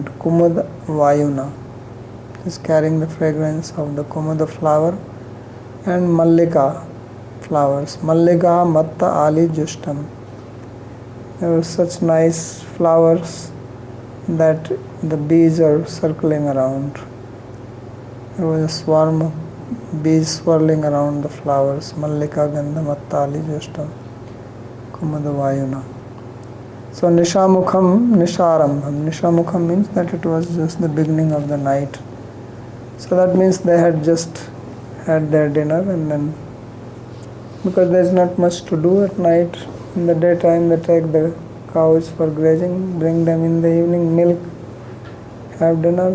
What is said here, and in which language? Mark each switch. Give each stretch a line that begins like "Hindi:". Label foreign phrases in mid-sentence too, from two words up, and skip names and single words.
Sanskrit: Kumud Vayuna
English: is carrying the fragrance of the Kumud flower and Mallika flowers.
Sanskrit: Mallika Matta Ali Justam.
English: There were such nice flowers that the bees are circling around. There was a swarm of bees swirling around the flowers.
Sanskrit: Mallika Gandha Mattali Justam Kumada Vayuna. So Nishamukham Nisharambham.
English: Nishamukham means that it was just the beginning of the night. So that means they had just had their dinner, and then because there is not much to do at night, in the daytime they take the cows for grazing, bring them in the evening, milk, have dinner.